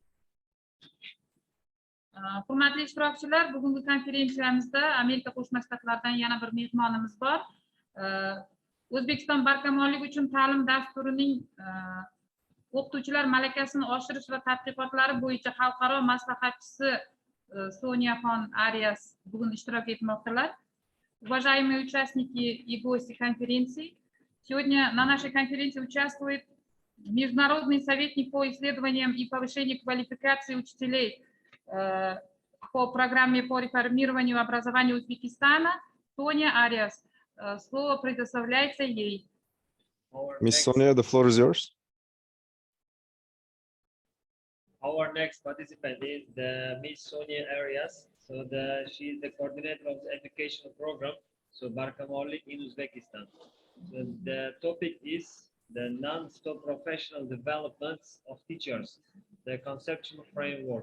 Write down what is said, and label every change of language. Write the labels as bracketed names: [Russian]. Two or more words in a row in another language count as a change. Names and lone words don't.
[Uzbek] Hurmatli ishtirokchilar, bugungi konferensiyamizda Amerika Qo'shma Shtatlaridan yana bir mehmonimiz bor. O'zbekiston barkamollik uchun ta'lim dasturining o'qituvchilar malakasini oshirish va tadqiqotlari bo'yicha xalqaro maslahatchisi Sonyaxon Arias bugun ishtirok etmoqdalar. [Russian] Уважаемые участники и гости конференции, сегодня на нашей конференции участвует международный советник по исследованиям и повышению квалификации учителей по программе по реформированию образования Узбекистана Соня Ариас. Слово предоставляется ей. [English] Miss Sonia, the floor is yours. Our next participant is the Miss Sonia Arias. So she is the coordinator of the educational program, so Barkamollik in Uzbekistan. So the topic is the non-stop professional developments of teachers, the conceptual framework.